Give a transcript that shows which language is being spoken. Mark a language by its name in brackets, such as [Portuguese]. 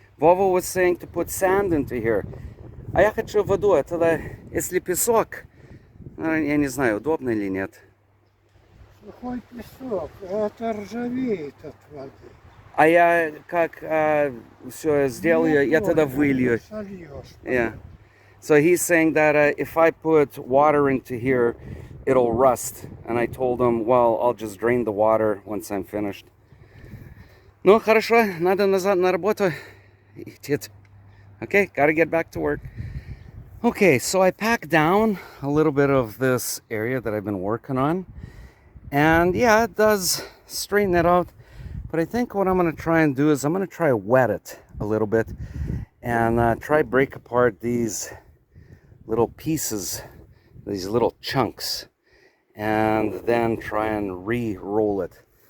[English] Vova was saying to put sand into here. [Russian] А я хочу воду. Это если песок, я не знаю, удобно или нет. Сухой песок, это ржавеет от воды. А я как все сделаю, я тогда вылью. [English] Yeah. So he's saying that if I put water into here, it'll rust. And I told him, well, I'll just drain the water once I'm finished. [Russian] Ну, хорошо, надо назад на работу идти. [English] Okay, gotta get back to work. Okay, so I packed down a little bit of this area that I've been working on. And yeah, it does straighten it out. But I think what I'm going to try and do is I'm going to try to wet it a little bit and try break apart these little pieces, these little chunks, and then try and re-roll it.